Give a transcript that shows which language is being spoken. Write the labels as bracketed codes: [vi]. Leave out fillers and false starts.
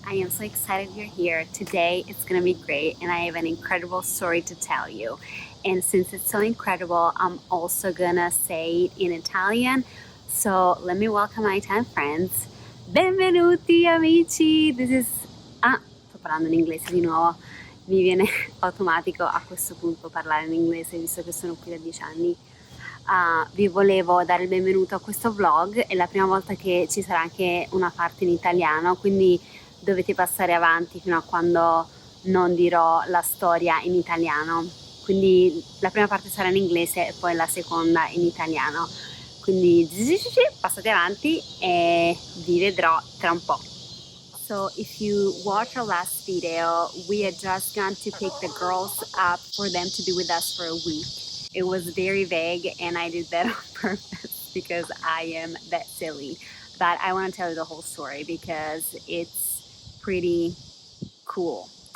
[en] I am so excited you're here. Today it's gonna be great and I have an incredible story to tell you. And since it's so incredible, I'm also gonna say it in Italian. So let me welcome my Italian friends. [it] Benvenuti amici! Sto parlando in inglese di nuovo. Mi viene automatico a questo punto parlare in inglese visto che sono qui da 10 anni. Vi volevo dare il benvenuto a questo vlog, è la prima volta che ci sarà anche una parte in italiano, quindi dovete passare avanti fino a quando non dirò la storia in italiano. Quindi la prima parte sarà in inglese e poi la seconda in italiano. Quindi passate avanti e vi vedrò tra un po'. [en] So if you watch our last video, we had just gone to pick the girls up for them to be with us for a week. It was very vague and I did that on purpose because I am that silly. But I want to tell you the whole story because it's pretty cool.